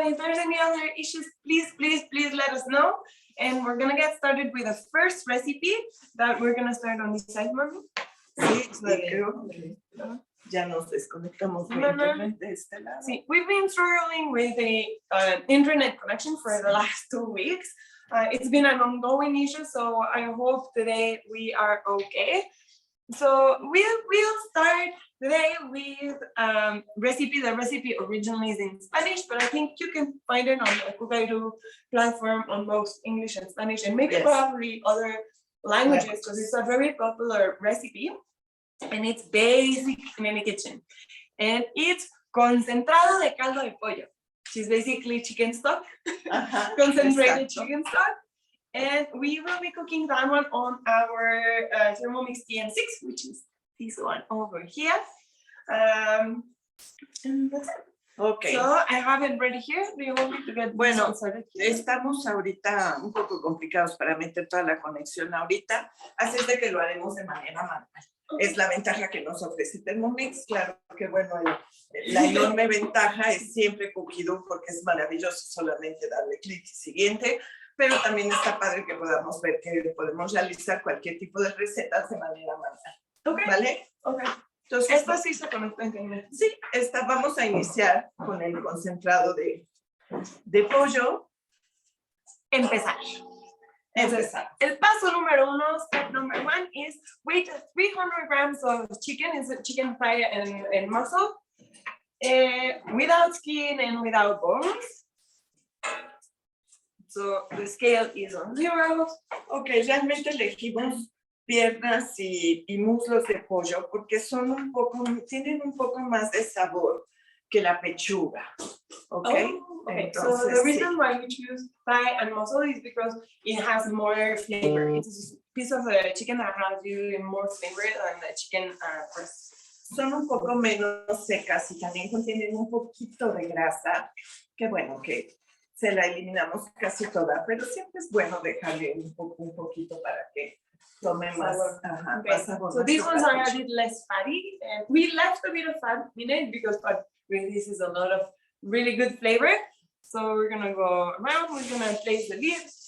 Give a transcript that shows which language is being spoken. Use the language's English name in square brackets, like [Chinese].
[English] If there's any other issues, please let us know. And we're gonna get started with the first recipe that we're gonna start on this side, Mami. [Spanish] Sí, creo que ya nos desconectamos de internet de este lado. [English] Sí, we've been struggling with the internet connection for the last 2 weeks. It's been an ongoing issue, so I hope today we are okay. So we'll start today with recipe. The recipe originally is in Spanish, but I think you can find it on the Cucairu platform on both English and Spanish, and maybe probably other languages, because it's a very popular recipe, and it's basic in any kitchen. And it's [Spanish] concentrado de caldo de pollo, [English] which is basically chicken stock, concentrated chicken stock. And we will be cooking that one on our Thermomix TM6, which is this one over here. And that's it. Okay. So I have it ready here. Do you want me to get started here? [Spanish] Estamos ahorita un poco complicados para meter toda la conexión ahorita, así es de que lo haremos de manera manual. Okay. Es la ventaja que nos ofrece Thermomix. Claro que bueno, la enorme ventaja es siempre Cookidoo, porque es maravilloso solamente darle clic y siguiente. Pero también está padre que podamos ver que podemos realizar cualquier tipo de recetas de manera manual. [English] Okay. [Spanish] ¿Vale? [English] Okay. [Spanish] Entonces, esta sí se conecta en internet. Sí, vamos a iniciar con el concentrado de pollo. Empezar. El paso número 1, [English] step number 1, is with 300 grams of chicken, is a chicken thigh and muscle, without skin and without bones. So the scale is on 0. [Spanish] Ok, realmente elegimos piernas y muslos de pollo porque tienen un poco más de sabor que la pechuga. [English] Okay? Okay. Entonces, so the reason why we choose thigh and muscle is because it has more flavor. It's a piece of the chicken that has really more flavor than the chicken breast. [Spanish] Son un poco menos secas y también contienen un poquito de grasa. Qué bueno que se la eliminamos casi toda, pero siempre es bueno dejarle un poquito para que tome más, más sabor. [English] So these ones are a bit less fatty, and we left a bit of fat in it because this is a lot of really good flavor. So we're gonna go around, we're gonna place the lid.